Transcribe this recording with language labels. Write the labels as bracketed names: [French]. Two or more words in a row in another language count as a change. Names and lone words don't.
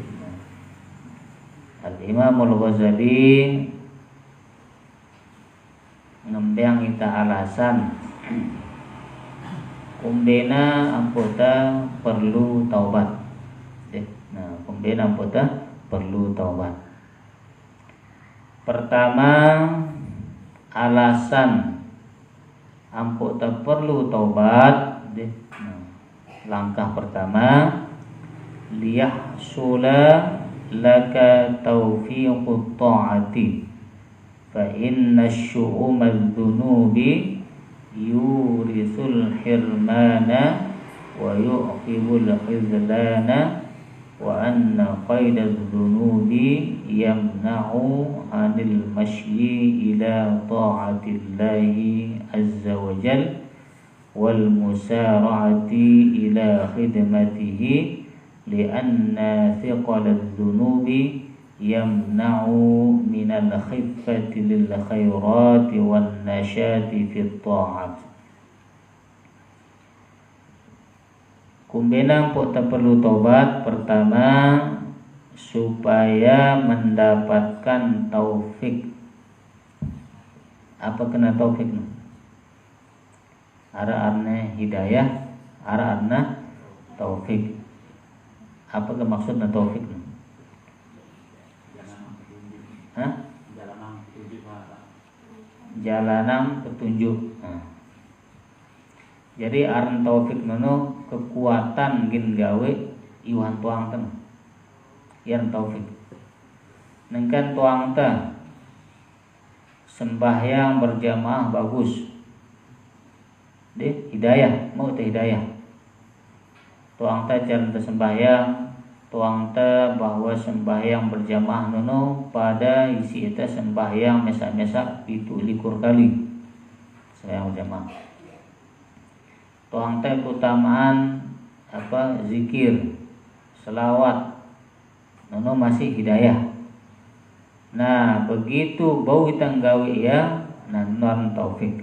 [Sasak] Al-Imam Al-Ghazali ngembang kita alasan kumbena ampota perlu taubat. Nah, kumbena ampota perlu taubat. Pertama, alasan ampota perlu taubat. [Indonesian] Nah, langkah pertama [Arabic] ليحصل لك توفيق الطاعة فإن شؤم الذنوب يورث الحرمان ويعقب الخذلان وأن قيد الذنوب يمنع عن المشي إلى طاعة الله عز وجل والمسارعة إلى خدمته لأن ثقل الذنوب يمنع من الخفة للخيرات والنشاط في الطاعة. [Sasak] Kumbena pok tak perlu taubat. [Indonesian] Pertama, supaya mendapatkan taufik. [Sasak] Apa kena taufik? Ara arna hidayah, ara arna taufik. [Indonesian] Apa ke maksudnya taufik? Hah? Jalanan petunjuk. Nah. [Sasak] Jadi aran taufik nono kekuatan gin gawe iwan tuang ten. Yan taufik. Nengkan tuang ta sembahyang berjamaah bagus. Deh hidayah, mau teh hidayah. Tuang ta jalan ta sembahyang, tuang ta bahwa sembahyang berjamaah nono pada isi eta sembahyang mesak-mesak pitu likur kali sembahyang berjamaah. Tuang ta keutamaan apa zikir, selawat nono masih hidayah. Nah, begitu bau kita gawe ya nanuan taufik.